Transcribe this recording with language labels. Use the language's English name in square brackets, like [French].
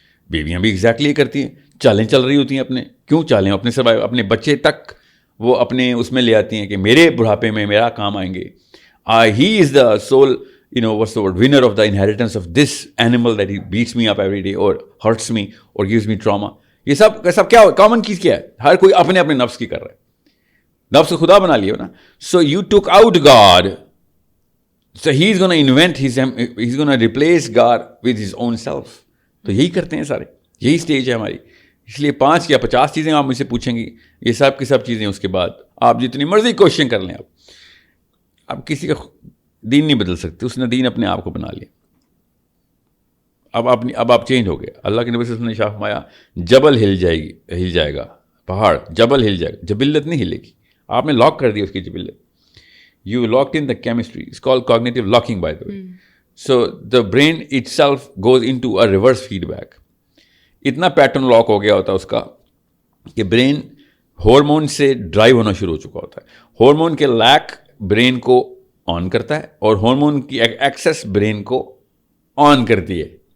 [Urdu] بیویاں بھی ایگزیکٹلی یہ کرتی ہیں, چالیں چل رہی ہوتی ہیں اپنے. کیوں چالیں؟ اپنے سروائیو, اپنے بچے تک وہ اپنے اس میں لے آتی ہیں کہ میرے بڑھاپے میں میرا کام آئیں گے. [English] He is the sole what's the word, winner of the inheritance of this animal that he beats me up every day or hurts me or gives me trauma. [Urdu] یہ سب کیا کامن چیز کیا ہے؟ ہر کوئی اپنے اپنے نفس کی کر رہا ہے. نفس کو خدا بنا لیا نا. [English] So you took out God, so he's going to invent he's going to replace God with his own self. [Urdu] تو یہی کرتے ہیں سارے, یہی سٹیج ہے ہماری. اس لیے 5 یا 50 چیزیں آپ مجھ سے پوچھیں گی, یہ سب کی سب چیزیں اس کے بعد آپ جتنی مرضی کوشچن کر لیں. آپ کسی کا دین نہیں بدل سکتے, اس نے دین اپنے آپ کو بنا لیا. اب آپ چینج ہو گئے. اللہ کے نبی صلی اللہ علیہ وسلم نے شاہ فرمایا جبل ہل جائے گا, پہاڑ جبل ہل جائے گا, جبلت نہیں ہلے گی. آپ نے لاک کر دی اس کی جبلت. [English] You locked in the chemistry, it's called cognitive locking by the way. So the brain itself goes into a reverse feedback. [Urdu] اتنا پیٹرن لاک ہو گیا ہوتا ہے اس کا کہ برین ہارمون سے ڈرائیو ہونا شروع ہو چکا ہوتا ہے. ہارمون کے لیک برین کو آن کرتا ہے اور ہارمون کی ایکسیس برین کو آن کرتی ہے.